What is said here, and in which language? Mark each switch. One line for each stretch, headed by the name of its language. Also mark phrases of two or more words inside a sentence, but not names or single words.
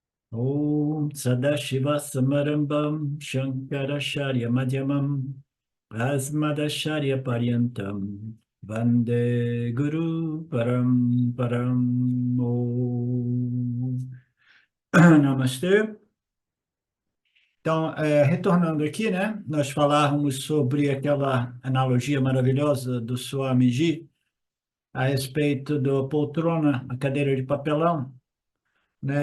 Sanskrit: Om Sadashiva Samarambam Shankaracharya Madhyamam Asmadacharya Paryantam Vande Guru Param Om.
Portuguese: Namastê. Então, retornando aqui, né? Nós falávamos sobre aquela analogia maravilhosa do Swamiji a respeito da poltrona, a cadeira de papelão, né?